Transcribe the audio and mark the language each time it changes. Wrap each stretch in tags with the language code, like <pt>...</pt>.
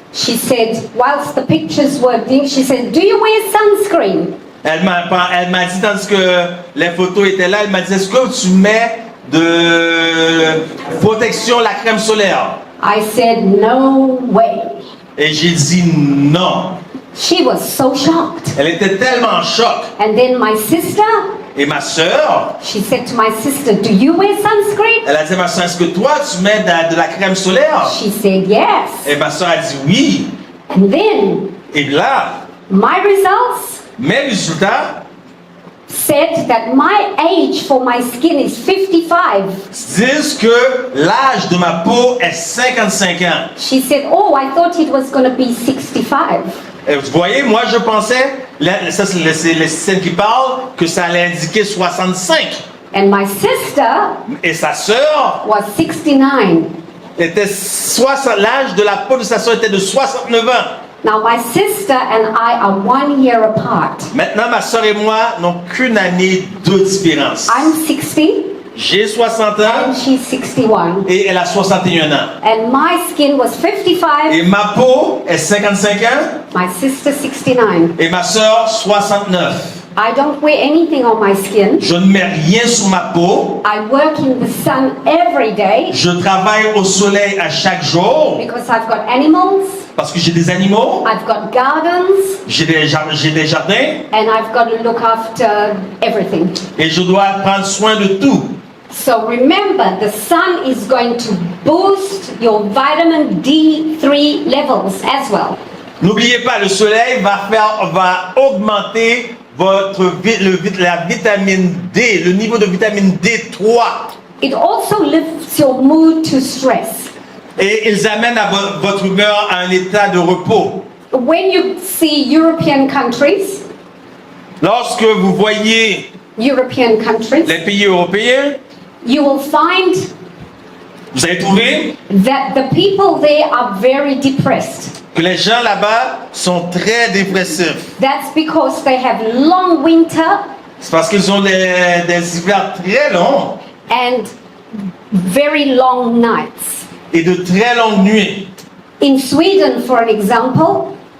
<en>She said, whilst the pictures were being, she said, "Do you wear sunscreen?"</en> <fr>Elle m'a dit, tandis que les photos étaient là, elle m'a dit, est-ce que tu mets de protection, la crème solaire?</fr> <en>I said, "No way."</en> <fr>Et j'ai dit non.</fr> <en>She was so shocked.</en> <fr>Elle était tellement en choc.</fr> <en>And then my sister,</en> <fr>Et ma sœur,</fr> <en>she said to my sister, "Do you wear sunscreen?"</en> <fr>elle a dit à ma sœur, est-ce que toi tu mets de la crème solaire?</fr> <en>She said, "Yes."</en> <fr>Et ma sœur a dit oui.</fr> <en>And then</en> <fr>Et là,</fr> <en>my results</en> <fr>mes résultats</fr> <en>said that my age for my skin is 55.</en> <fr>disent que l'âge de ma peau est 55 ans.</fr> <en>She said, "Oh, I thought it was going to be 65."</en> <fr>Et vous voyez, moi je pensais, ça c'est l'esthéticienne qui parle, que ça allait indiquer 65.</fr> <en>And my sister</en> <fr>Et sa sœur</fr> <en>was 69.</en> <fr>était l'âge de la peau de sa sœur était de 69 ans.</fr> <en>Now my sister and I are 1 year apart.</en> <fr>Maintenant, ma sœur et moi n'ont qu'une année de différence.</fr> <en>I'm 60</en> <fr>J'ai 60 ans</fr> <en>and she's 61.</en> <fr>et elle a 61 ans.</fr> <en>And my skin was 55,</en> <fr>Et ma peau est 55 ans</fr> <en>my sister 69.</en> <fr>et ma sœur 69.</fr> <en>I don't wear anything on my skin.</en> <fr>Je ne mets rien sur ma peau.</fr> <en>I work in the sun every day</en> <fr>Je travaille au soleil à chaque jour</fr> <en>because I've got animals,</en> <fr>parce que j'ai des animaux,</fr> <en>I've got gardens,</en> <fr>j'ai des jardins</fr> <en>and I've got to look after everything.</en> <fr>et je dois prendre soin de tout.</fr> <en>So remember, the sun is going to boost your vitamin D3 levels as well.</en> <fr>N'oubliez pas, le soleil va augmenter la vitamine D, le niveau de vitamine D3.</fr> <en>It also lifts your mood to stress.</en> <fr>Et ils amènent votre humeur à un état de repos.</fr> <en>When you see European countries,</en> <fr>Lorsque vous voyez les pays européens,</fr> <en>you will find</en> <fr>vous allez trouver</fr> <en>that the people there are very depressed.</en> <fr>que les gens là-bas sont très dépressifs.</fr> <en>That's because they have long winter</en> <fr>C'est parce qu'ils ont des hivers très longs</fr> <en>and very long nights.</en> <fr>et de très longues nuits.</fr> <en>In Sweden, for an example,</en>